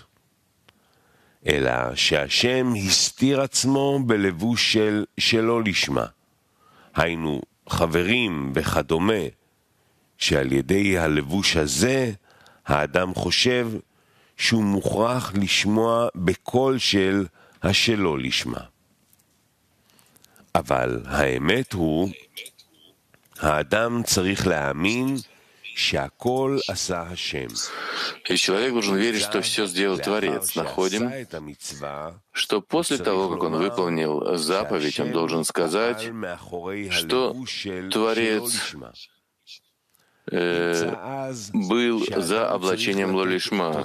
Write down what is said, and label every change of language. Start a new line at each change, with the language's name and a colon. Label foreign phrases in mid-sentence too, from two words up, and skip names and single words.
Hebrew: אלא שהשם הסתיר עצמו בלבוש שלא לשמה, היינו חברים וכדומה, שעל ידי הלבוש הזה האדם חושב שהוא מוכרח לשמוע בקול של השלא לשמה. אבל האמת הוא, האדם צריך להאמין שהכל עשה השם.
Russian: И человек должен верить, что все сделал Творец. Находим, что после того, как он выполнил заповедь, он должен сказать, что Творец был за облачением лолишма.